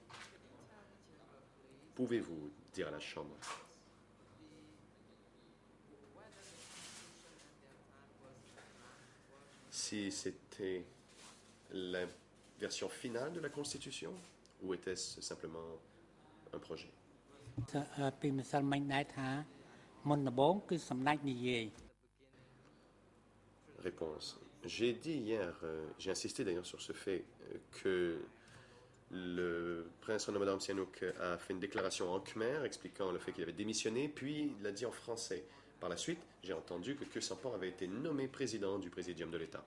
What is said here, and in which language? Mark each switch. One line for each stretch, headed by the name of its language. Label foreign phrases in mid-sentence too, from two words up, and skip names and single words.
French: Pouvez-vous dire à la Chambre si c'était la version finale de la Constitution ou était-ce simplement un projet?
Khmer: ពីម្សិលមិញដែរថាមុនដំបូងគឺសម្ដេចនិយាយ
French: Réponse. J'ai dit hier, j'ai insisté d'ailleurs sur ce fait que le prince Norodom Sihanouk a fait une déclaration en khmer expliquant le fait qu'il avait démissionné, puis il l'a dit en français. Par la suite, j'ai entendu que Khieu Samphan avait été nommé président du présidium de l'État.